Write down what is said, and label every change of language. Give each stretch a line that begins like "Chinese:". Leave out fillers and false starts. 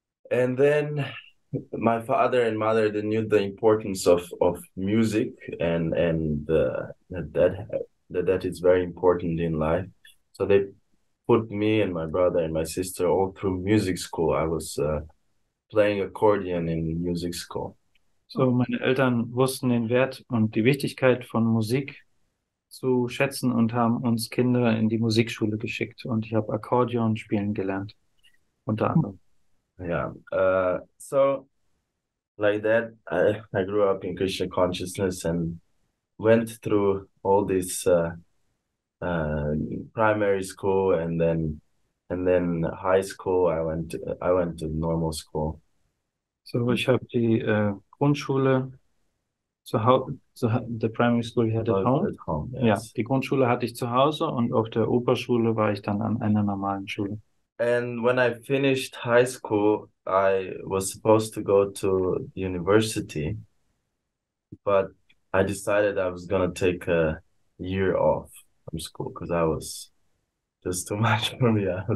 English: And then my father and mother, they knew the importance of music and that is very important in life. So they put me and my brother and my sister all through music school. I was playing accordion in music school.
German: So, meine Eltern wussten den Wert und die Wichtigkeit von Musik zu schätzen und haben uns Kinder in die Musikschule geschickt. Und ich habe Akkordeon spielen gelernt, unter anderem.
English: Yeah. So like that, I grew up in Krishna consciousness and went through all this primary school and then high school. I went to normal school. So,
German: ich habe die Grundschule
English: the primary school you had at home. At home,
German: Ja,
English: yes.
German: die Grundschule hatte ich zu Hause und auf der Oberschule war ich dann an einer normalen Schule.
English: And when I finished high school, I was supposed to go to university, but I decided I was gonna take a year off from school because I was just too much for me.